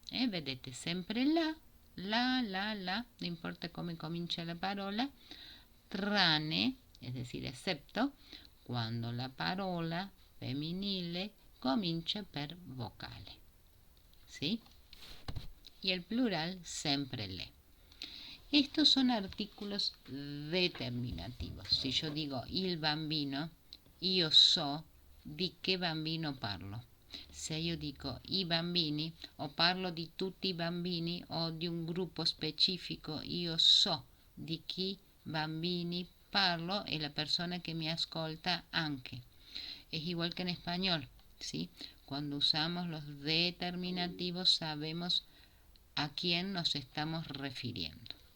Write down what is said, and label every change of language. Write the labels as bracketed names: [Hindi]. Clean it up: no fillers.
[Italian] Vedete sempre la, non importa come comincia la parola, tranne, es decir, excepto, quando la parola femminile comincia per vocale. [Spanish] ¿Sí? Y el plural sempre le. Estos son artículos determinativos. Si yo digo [Italian] il bambino, io so di che bambino parlo. Se io dico i bambini, o parlo di tutti i bambini o di un gruppo specifico, io so di chi bambini parlo e la persona [Spanish] que me [Italian] ascolta anche. [Spanish] Es igual que en español, ¿sí? Cuando usamos los determinativos sabemos a quién nos estamos refiriendo.